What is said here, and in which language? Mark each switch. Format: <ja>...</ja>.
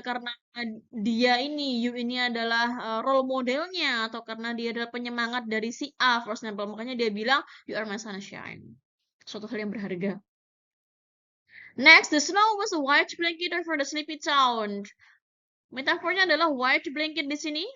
<id>Karena dia ini, you ini adalah role modelnya atau karena dia adalah penyemangat dari si A,</id> <en>for example.</en> <id>Makanya dia bilang</id> <en>you are my sunshine.</en> <id>Suatu hal yang berharga.</id> <en>Next, the snow was a white blanket over the sleepy town.</en> <id>Metafornya adalah white blanket di sini.</id>